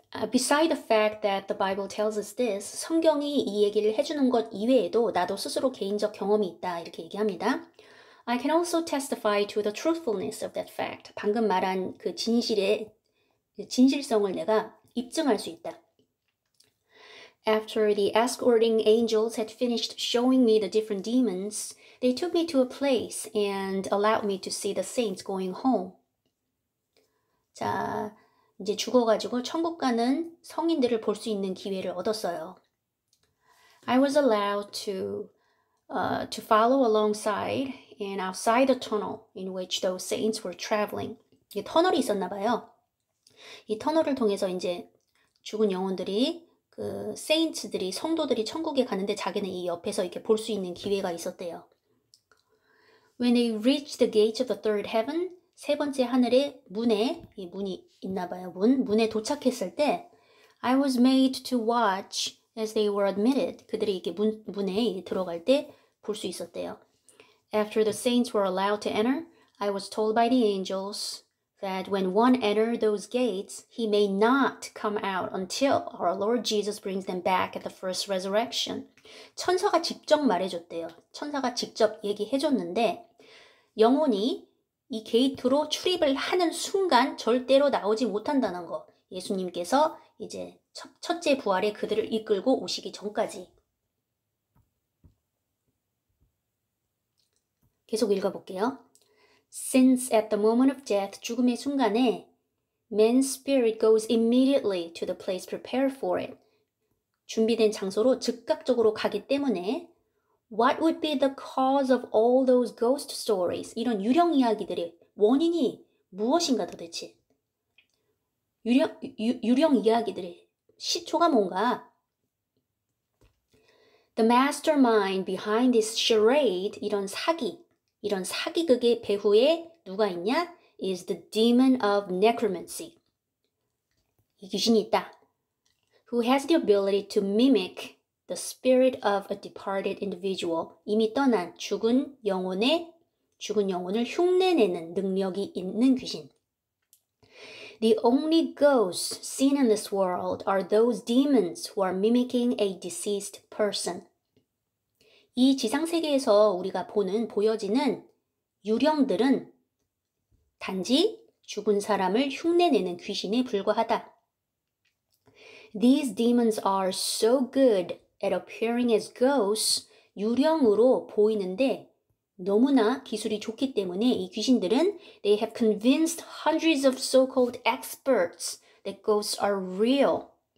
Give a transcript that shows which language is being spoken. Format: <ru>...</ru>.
<en>Beside the fact that the Bible tells us this,</en> <ko>성경이 이 얘기를 해주는 것 이외에도 나도 스스로 개인적 경험이 있다. 이렇게 얘기합니다.</ko> <en>I can also testify to the truthfulness of that fact.</en> <ko>방금 말한 그 진실성을 내가 입증할 수 있다.</ko> <en>After the escorting angels had finished showing me the different demons, they took me to a place and allowed me to see the saints going home.</en> <ko>자, 이제 죽어가지고 천국 가는 성인들을 볼 수 있는 기회를 얻었어요.</ko> <en>I was allowed to follow alongside and outside the tunnel in which those saints were traveling.</en> <ko>이게 터널이 있었나 봐요. 이 터널을 통해서 이제 죽은 영혼들이 그 세인츠들이 성도들이 천국에 가는데 자기는 이 옆에서 이렇게 볼 수 있는 기회가 있었대요.</ko> <en>When they reached the gates of the third heaven,</en> <ko>세 번째 하늘의 문에 이 문이 있나 봐요. 문에 도착했을 때</ko> <en>I was made to watch as they were admitted.</en> <ko>그들이 이렇게 문에 들어갈 때 볼 수 있었대요.</ko> <en>After the saints were allowed to enter, I was told by the angels that when one enters those gates, he may not come out until our Lord Jesus brings them back at the first resurrection.</en> <ko>천사가 직접 말해줬대요. 천사가 직접 얘기해줬는데 영혼이 이 게이트로 출입을 하는 순간 절대로 나오지 못한다는 거. 예수님께서 이제 첫째 부활에 그들을 이끌고 오시기 전까지. 계속 읽어볼게요.</ko> <en>Since at the moment of death,</en> <ko>죽음의 순간에</ko> <en>man's spirit goes immediately to the place prepared for it.</en> <ko>준비된 장소로 즉각적으로 가기 때문에</ko> <en>What would be the cause of all those ghost stories?</en> <ko>이런 유령 이야기들의 원인이 무엇인가 도대체? 유령 이야기들의 시초가 뭔가?</ko> <en>The mastermind behind this charade,</en> <ko>이런 사기극의 배후에 누가 있냐?</ko> <en>Is the demon of necromancy.</en> <ko>이 귀신이 있다.</ko> <en>Who has the ability to mimic the spirit of a departed individual.</en> <ko>이미 떠난 죽은 영혼을 흉내내는 능력이 있는 귀신.</ko> <en>The only ghosts seen in this world are those demons who are mimicking a deceased person.</en> <ko>이 지상세계에서 우리가 보여지는 유령들은 단지 죽은 사람을 흉내내는 귀신에 불과하다.</ko> <en>These demons are so good at appearing as ghosts</en> <ko>유령으로 보이는데 너무나 기술이 좋기 때문에 이 귀신들은</ko> <en>they have convinced hundreds of so-called experts that ghosts are real.</en>